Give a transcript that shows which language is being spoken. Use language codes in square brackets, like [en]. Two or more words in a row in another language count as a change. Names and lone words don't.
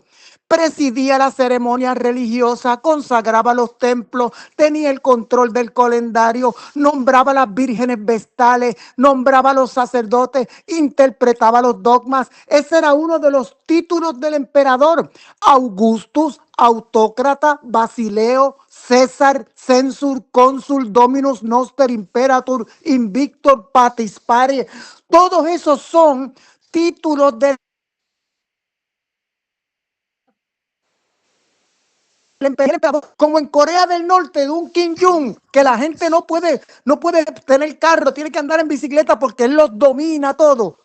[es] Presidía la ceremonia religiosa, consagraba los templos, tenía el control del calendario, nombraba a las vírgenes vestales, nombraba a los sacerdotes, interpretaba los dogmas. Ese era uno de los títulos del emperador. [la] Augustus, autócrata, Basileo, César, censur, cónsul, dominus, noster, imperator, invictor, patis pari. [es] Todos esos son títulos del emperador, como en Corea del Norte de un Kim Jong, que la gente no puede tener carro, tiene que andar en bicicleta porque él los domina todo.